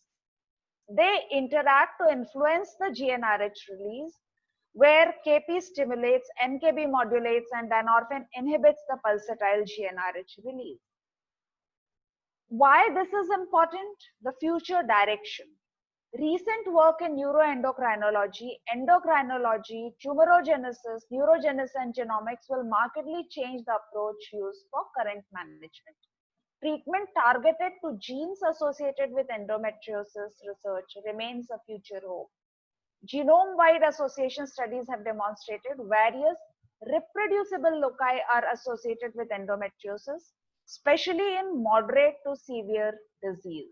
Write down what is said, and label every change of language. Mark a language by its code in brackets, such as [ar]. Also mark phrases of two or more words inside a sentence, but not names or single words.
[en] They interact to influence the GnRH release, where KP stimulates, NKB modulates, and dynorphin inhibits the pulsatile GnRH release. Why this is important? The future direction. Recent work in neuroendocrinology, endocrinology, tumorigenesis, neurogenesis, and genomics will markedly change the approach used for current management. Treatment targeted to genes associated with endometriosis research remains a future hope. Genome-wide association studies have demonstrated various reproducible loci are associated with endometriosis, especially in moderate to severe disease.